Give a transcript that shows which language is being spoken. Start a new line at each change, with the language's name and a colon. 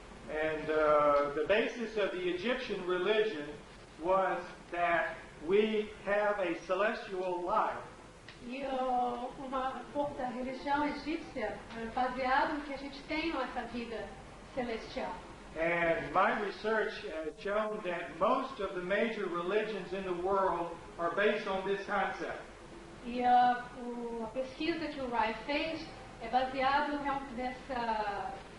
English: And the basis of the Egyptian religion was that we have a celestial life.
Portuguese: E uma pouco da religião egípcia é baseado no que a gente tem nessa vida celestial.
English: And my research has shown that most of the major religions in the world are based on this concept.
Portuguese: E a pesquisa que o Rai fez é baseado nessa